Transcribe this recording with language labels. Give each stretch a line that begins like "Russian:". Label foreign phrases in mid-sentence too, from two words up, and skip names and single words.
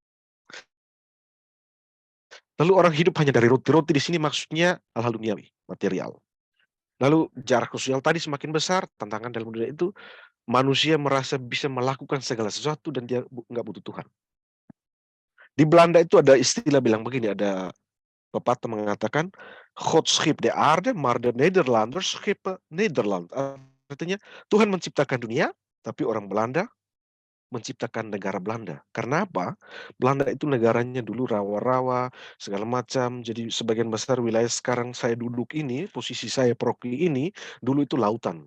Indonesian: Lalu orang hidup hanya dari roti-roti, di sini maksudnya hal-hal duniawi, material. Lalu jarak sosial tadi semakin besar, tantangan dalam dunia itu manusia merasa bisa melakukan segala sesuatu dan dia nggak butuh Tuhan. Di Belanda itu ada istilah bilang begini, ada pepatah mengatakan,
Dutch: God schip de aarde, maar de Nederlanders schippen Nederland.
Indonesian: Artinya Tuhan menciptakan dunia, tapi orang Belanda menciptakan negara Belanda. Karena apa? Belanda itu negaranya dulu rawa-rawa, segala macam. Jadi sebagian besar wilayah sekarang saya duduk ini, posisi saya Proki ini, dulu itu lautan.